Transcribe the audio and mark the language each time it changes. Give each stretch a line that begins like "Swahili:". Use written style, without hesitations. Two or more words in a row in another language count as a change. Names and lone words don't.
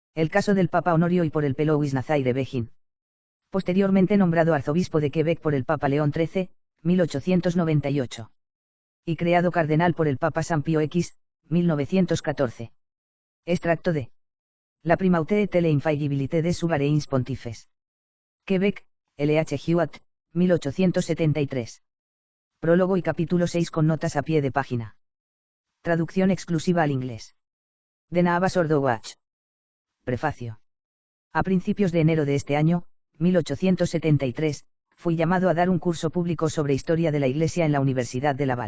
Spanish: El caso del Papa Honorio y por el Louis Nazaire Begin. Posteriormente nombrado arzobispo de Quebec por el Papa León XIII, 1898. Y creado cardenal por el Papa San Pío X, 1914. Extracto de La primauté et l'infaillibilité des souverains pontifes. Quebec, L.H. Hewitt, 1873. Prólogo y capítulo 6 con notas a pie de página. Traducción exclusiva al inglés. De Navas Ordowach. Prefacio. A principios de enero de este año, 1873, fui llamado a dar un curso público sobre historia de la Iglesia en la Universidad de Laval.